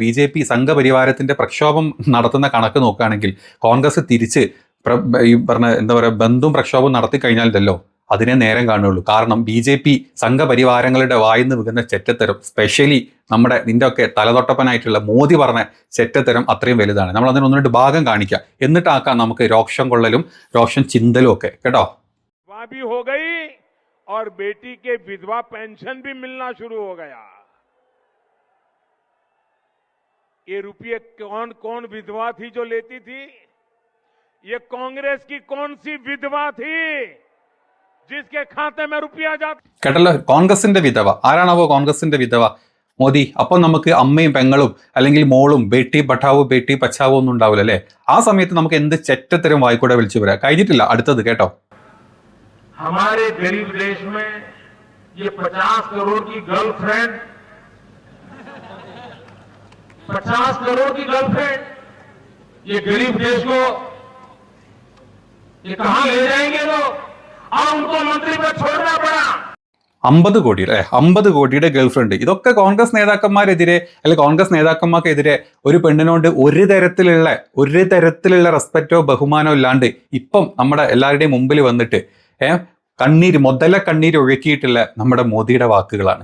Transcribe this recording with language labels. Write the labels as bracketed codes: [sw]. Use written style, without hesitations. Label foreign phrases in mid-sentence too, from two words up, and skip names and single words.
[ml] BJP സംഘപരിവാരത്തിന്റെ പ്രക്ഷോഭം നടത്തുന്ന കണക്ക് നോക്കുകയാണെങ്കിൽ കോൺഗ്രസ് തിരിച്ച് ഈ പറഞ്ഞ എന്താ പറയുക ബന്ദും പ്രക്ഷോഭം നടത്തി കഴിഞ്ഞാലല്ലോ അതിനെ നേരം കാണുകയുള്ളൂ. കാരണം BJP സംഘപരിവാരങ്ങളുടെ വായിന്ന് വീകുന്ന ചെറ്റത്തരം, സ്പെഷ്യലി നിന്റെ ഒക്കെ തലതൊട്ടപ്പനായിട്ടുള്ള മോദി പറഞ്ഞ ചെറ്റത്തരം അത്രയും വലുതാണ്. നമ്മൾ അതിന് 1-2 ഭാഗം കാണിക്കാം, എന്നിട്ടാക്കാം നമുക്ക് രോക്ഷം കൊള്ളലും രോക്ഷം ചിന്തലും ഒക്കെ. കേട്ടോ, [hi] और बेटी के विधवा पेंशन भी मिलना शुरू हो गया. ये रुपये कौन विधवा थी जो लेती थी? ये कांग्रेस की कौन सी विधवा थी जिसके खाते में रुपया जाता? [ml] കേട്ടല്ലോ, കോൺഗ്രസിന്റെ വിധവ. ആരാണാവോ കോൺഗ്രസിന്റെ വിധവ? മോദി. അപ്പം നമുക്ക് അമ്മയും പെങ്ങളും അല്ലെങ്കിൽ മോളും [hi] बेटी पढ़ाओ बेटी बचाओ [ml] ഒന്നും ഉണ്ടാവില്ല അല്ലേ? ആ സമയത്ത് നമുക്ക് എന്ത് ചെറ്റത്തരം വായിക്കൂടെ വിളിച്ചു വരാം. കഴിഞ്ഞിട്ടില്ല, അടുത്തത് കേട്ടോ. [hi] हमारे गरीब देश में ये 50 करोड़ की गर्लफ्रेंड 50 करोड़ की गर्लफ्रेंड ये गरीब देश को ये कहां ले जाएंगे लोग? और उनको मंत्री पर छोड़ना पड़ा. [ml] 50 കോടി അല്ലേ? 50 കോടിയുടെ ഗേൾഫ്രണ്ട്. ഇതൊക്കെ കോൺഗ്രസ് നേതാക്കന്മാരെതിരെ അല്ലെങ്കിൽ കോൺഗ്രസ് നേതാക്കന്മാർക്കെതിരെ ഒരു പെണ്ണിനോട് ഒരു തരത്തിലുള്ള റെസ്പെക്റ്റോ ബഹുമാനോ ഇല്ലാണ്ട് ഇപ്പം നമ്മുടെ എല്ലാവരുടെയും മുമ്പിൽ വന്നിട്ട് മുതല കണ്ണീര് ഒഴുക്കിയിട്ടുള്ള നമ്മുടെ മോദിയുടെ വാക്കുകളാണ്.